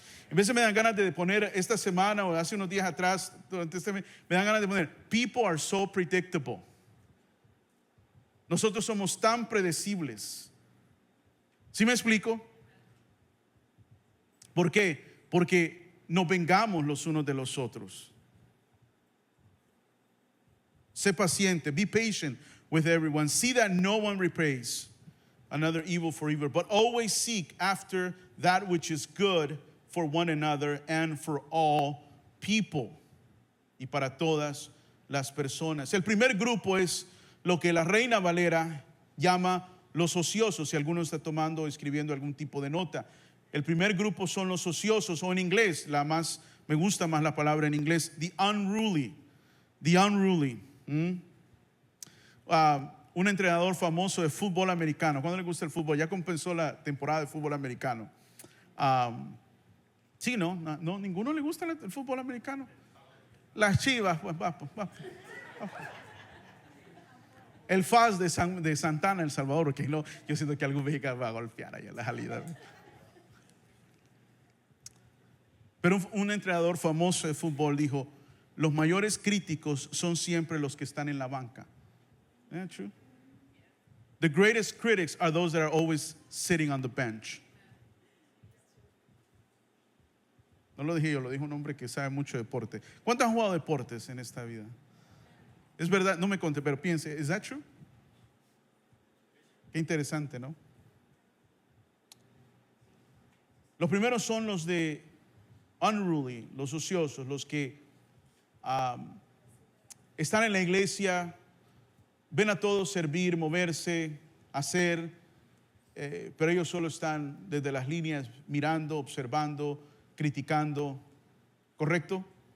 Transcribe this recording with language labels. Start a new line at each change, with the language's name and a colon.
Spanish: A veces me dan ganas de poner esta semana o hace unos días atrás, durante este mes, me dan ganas de poner,
English: people are so predictable.
Spanish: Nosotros somos tan predecibles. ¿Sí me explico? ¿Por qué? Porque nos vengamos los unos de los otros. Sé paciente,
English: be patient with everyone. See that no one repays another evil for evil, but always seek after that which is good for one another and for all people.
Spanish: Y para todas las personas. El primer grupo es lo que la Reina Valera llama los ociosos. Si alguno está tomando o escribiendo algún tipo de nota. El primer grupo son los ociosos, o en inglés, me gusta más la palabra en inglés,
English: the unruly. The unruly.
Spanish: Un entrenador famoso de fútbol americano. ¿Cuándo le gusta el fútbol? Ya compensó la temporada de fútbol americano. Sí, no, ninguno le gusta el fútbol americano. Las Chivas, pues va. El FAS de Santana, El Salvador, que no, yo siento que algún mexicano va a golpear allá en la salida. Pero un entrenador famoso de fútbol dijo: los mayores críticos son siempre los que están en la banca.
English: Isn't that true? The greatest critics are those that are always sitting on the bench.
Spanish: No lo dije yo, lo dijo un hombre que sabe mucho de deporte. ¿Cuántos han jugado deportes en esta vida? Es verdad, no me conté, pero piense,
English: ¿is that true?
Spanish: Qué interesante, ¿no? Los primeros son los de unruly, los ociosos, los que están en la iglesia, ven a todos servir, moverse, hacer, pero ellos solo están desde las líneas mirando, observando, criticando, ¿correcto?